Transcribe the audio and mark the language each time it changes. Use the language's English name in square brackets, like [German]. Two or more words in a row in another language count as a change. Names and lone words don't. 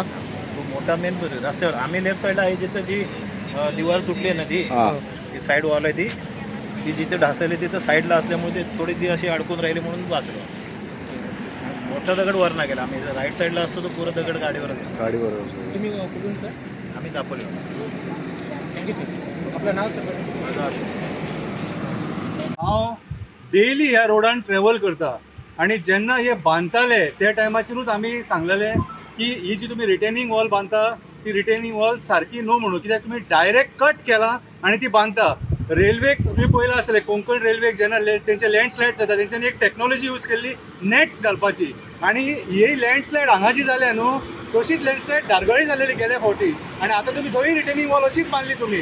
[Marathi] तो मोठा मेन रस्त्यावर आम्ही लेफ्ट साईडला आहे जिथं जी दिवार तुटली आहे ना ती [English] side wall [Marathi] आहे ती जिथे ढासळली तिथं साईडला असल्यामुळे ते थोडी ती अशी अडकून राहिली म्हणून वाचलं. मोठा दगड वरनं गेला. आम्ही राईट साईडला असतो तो पुरा दगड गाडीवर गेला. गाडीवर तुम्ही कुठून सर? आम्ही दाखवले. [English] thank you sir. [Marathi] आपलं नाव सर? माझं असं [Konkani] हांव डेली ह्या रोडान ट्रॅव्हल करता आणि जेन्ना हे बांदताले त्या टायमाचेरूच आमी सांगलेले की ही जी तुम्ही [English] retaining wall [Konkani] बांदता ती [English] retaining wall [Konkani] सारकी न्हू म्हणून, कित्याक तुम्ही डायरेक्ट कट केला आणि ती बांदता. रेल्वेक तुम्ही पळयलां आसतलें कोंकण रेल्वेक जेन्ना तेंचे लँडस्लायड जाता तेंच्यांनी एक [English] technology use [Konkani] केल्ली नेट्स घालपाची आणि ही लँडस्लायड हांगा जी जाल्या न्हू तशीच लँडस्लायड धारगळी जालेली गेल्या फावटी आणि आतां तुमी थंय [English] retaining wall [Konkani] अशीच बांदली तुमी.